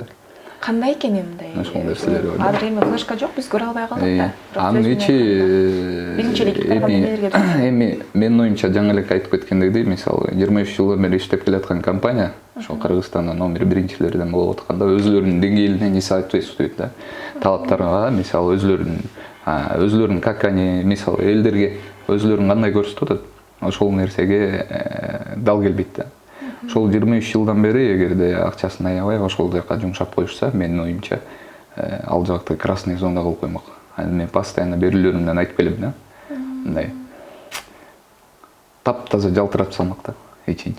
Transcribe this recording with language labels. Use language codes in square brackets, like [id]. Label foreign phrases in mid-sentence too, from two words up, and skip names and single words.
[ky] Кандай экен мындай? Ошол нерселер бар. Азыр эми флешка жок, биз көрө албай калдык да. Анын ичи эми менин оюмча жаңы эле айтып кеткендей, мисалы 23 жылдан бери иштеп келаткан компания, ошол Кыргызстанда номер биринчилерден болуп атканда өзүлөрүнүн деңгээлине [ru] не соответствует [ky] да. Талаптарга, мисалы өзүлөрүнүн [ru] как они, [ky] мисалы элдерге өзүлөрүн кандай көрсөтүп атат, ошол нерсеге дал келбейт да. Ошол 23 жылдан бери эгерде акчасын аябай ошол жака жумшап коюшса, менин оюмча ал жакты [ru] красный зона [ky] кылып коймок. Мен постоянно берүүлөрүмдөн айтып келем да. Мындай таптаза жалтыратып салмак да, эчинчи.